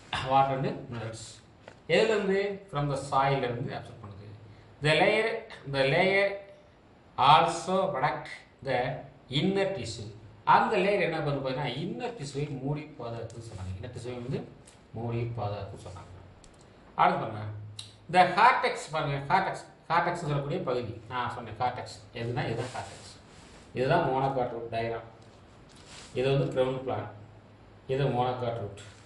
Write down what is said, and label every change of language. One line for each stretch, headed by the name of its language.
Tamil: Water and minerals எதுலேருந்து,
English: from the
Tamil: சாயிலிருந்து observe பண்ணுது.
English: The layer also protect the inner tissue.
Tamil: அந்த layer என்ன பண்ணு பார்த்தீங்கன்னா இன்னர் டிஷ்யூவை மூடி பாதுகாத்து சொன்னாங்க. இன்னர் டிஷ்யூவை வந்து மூடி பாதுகாத்து சொன்னாங்க. அடுத்து பாருங்க, இந்த கார்டெக்ஸ். பாருங்க, கார்டெக்ஸ் சொல்லக்கூடிய பகுதி நான் சொன்னேன். கார்டெக்ஸ் எதுனா இதுதான் கார்டெக்ஸ். இதுதான் மோனோகாட் ரூட் டயக்ராம். இது வந்து கிரவுண்ட் பிளான், இது மோனோகாட் ரூட்.